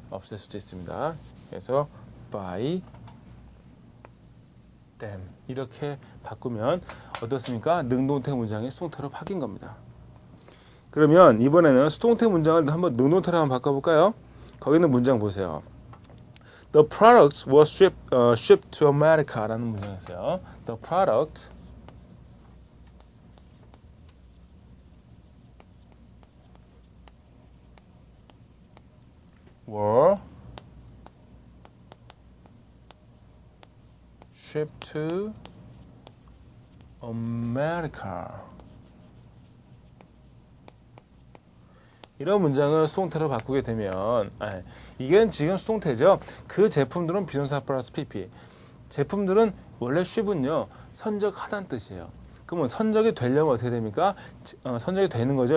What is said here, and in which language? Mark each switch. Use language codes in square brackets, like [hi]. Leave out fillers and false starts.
[ko] 없앨 수도 있습니다. 그래서 by them 이렇게 바꾸면 어떻습니까? 능동태 문장이 수동태로 바뀐 겁니다. 그러면 이번에는 수동태 문장을 한번 능동태로 한번 바꿔볼까요? 거기 있는 문장 보세요. [en] The products were shipped to America [ko] 라는 문장이 있어요. [en] The product were shipped to America. [ko] 이런 문장을 수동태로 바꾸게 되면 이게 지금 수동태죠. 그 제품들은 비동사 플러스 pp. 제품들은 원래 ship은요 선적하다는 뜻이에요. 그러면 선적이 되려면 어떻게 됩니까? 선적이 되는 거죠.